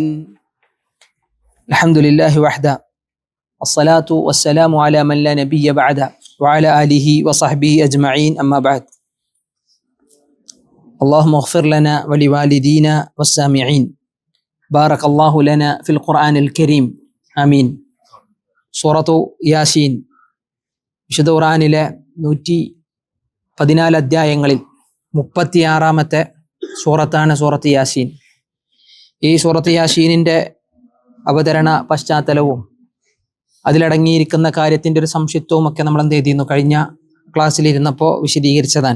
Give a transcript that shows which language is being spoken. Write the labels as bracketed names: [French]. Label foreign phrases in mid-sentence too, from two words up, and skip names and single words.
[Arabic] الحمد لله وحده والصلاة والسلام على من لا نبي بعده وعلى آله وصحبه أجمعين أما بعد. اللهم اغفر لنا ولوالدينا والسامعين. بارك الله لنا في القرآن الكريم. آمين. [Malayalam] സൂറത്തു യാസീൻ വിശുദ്ധ ഖുർആനിലെ 114 അധ്യായങ്ങളിൽ 36-ാമത്തെ സൂറത്താണ് സൂറത്ത് യാസീൻ. ഈ സൂറത്ത് യാസീനിൻ്റെ അവതരണ പശ്ചാത്തലവും അതിലടങ്ങിയിരിക്കുന്ന കാര്യത്തിൻ്റെ ഒരു സംക്ഷിപ്തവും ഒക്കെ നമ്മൾ എന്ത് ചെയ്തിരുന്നു, കഴിഞ്ഞ ക്ലാസ്സിലിരുന്നപ്പോൾ വിശദീകരിച്ചതാണ്.